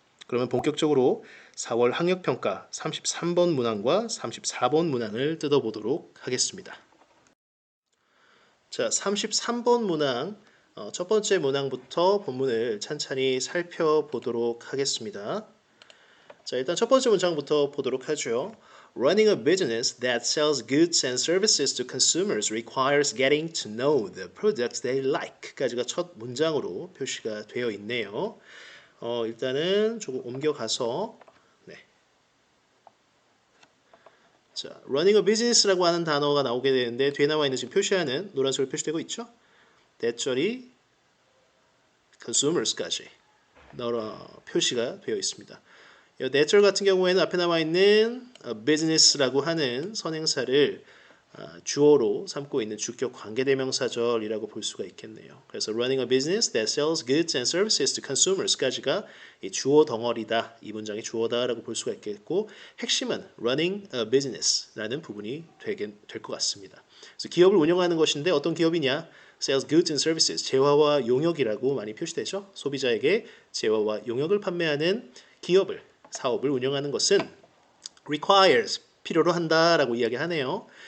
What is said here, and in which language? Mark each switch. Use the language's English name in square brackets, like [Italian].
[Korean] 그러면 본격적으로 4월 학력평가 33번 문항과 34번 문항을 뜯어보도록 하겠습니다. 자, 33번 문항 첫 번째 문항부터 본문을 찬찬히 살펴보도록 하겠습니다. 자, 일단 첫 번째 문장부터 보도록 하죠. [English] Running a business that sells goods and services to consumers requires getting to know the products they like. [Korean] 까지가 첫 문장으로 표시가 되어 있네요. 일단은 조금 옮겨가서 자, [English] running a business [Korean] 라고 하는 단어가 나오게 되는데 뒤에 나와 있는 지금 표시하는 노란색으로 표시되고 있죠. 대절이 consumers까지 표시가 되어 있습니다. 이 대절 같은 경우에는 앞에 나와 있는 business라고 하는 선행사를 주어로 삼고 있는 주격 관계대명사절이라고 볼 수가 있겠네요. 그래서 [English] running a business that sells goods and services to consumers [Korean] 까지가 이 주어 덩어리다. 이 문장의 주어다라고 볼 수가 있겠고 핵심은 running a business라는 부분이 될 것 같습니다. 그래서 기업을 운영하는 것인데 어떤 기업이냐? [English] sells goods and services, [Korean] 재화와 용역이라고 많이 표시되죠. 소비자에게 재화와 용역을 판매하는 기업을, 사업을 운영하는 것은 requires, 필요로 한다라고 이야기하네요.